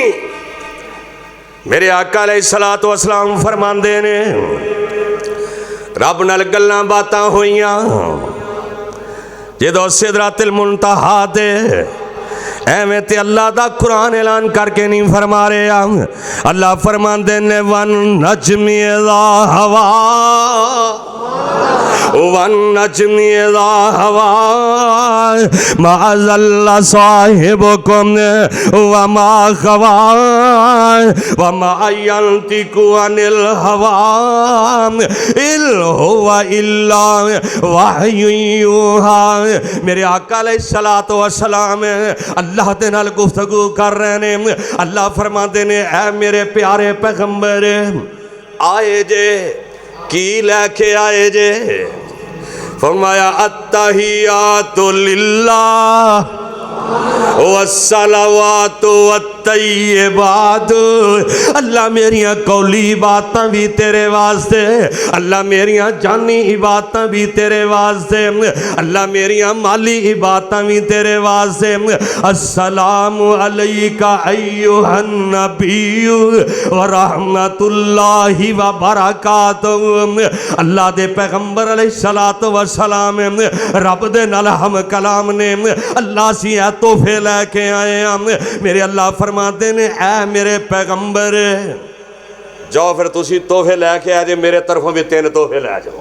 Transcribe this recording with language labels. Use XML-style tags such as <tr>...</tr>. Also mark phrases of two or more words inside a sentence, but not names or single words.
<pa>میرے آقا</pa> <ar>عليه الصلاة والسلام</ar> <pa>فرماندے نے رب نال گلاں باتاں ہوئیاں جدوں سدرۃ المنتہیٰ تے ایویں تے اللہ دا قرآن اعلان کرکے نہیں فرما رہا. اللہ فرماندے نے</pa> <ar>والنجم إذا هوى والنجم إذا هوى ما ضل صاحبكم وما غوى وما ينطق عن الهوى إن هو إلا وحي يوحى.</ar> <pa>میرے آقا</pa> <ar>عليه الصلاة والسلام</ar> <pa>اللہ دے نال گفتگو کر رہے نے. اللہ فرماتے نے اے میرے پیارے پیغمبر آئے جے کی لے کے آئے جے.</pa> <ar>فرمایا التحيات لله والصلوات والطيبات.</ar> <pa>اللہ میریاں قولی باتاں بھی تیرے واسطے، اللہ میریاں جانی عبادتاں بھی تیرے واسطے، اللہ میریاں مالی عبادتاں بھی تیرے واسطے.</pa> <ar>السلام عليك أيها النبي ورحمة الله وبركاته.</ar> <pa>اللہ دے پیغمبر</pa> <ar>عليه الصلاة والسلام</ar> <pa>رب دے نال ہم کلام نے اللہ سی تحفے لے کے آئے ہم. میرے اللہ فرماتے نے اے میرے پیغمبر جاؤ پھر تسی تحفے لے کے آئے جے میرے طرفوں بھی 3 تحفے لے جاؤ.</pa>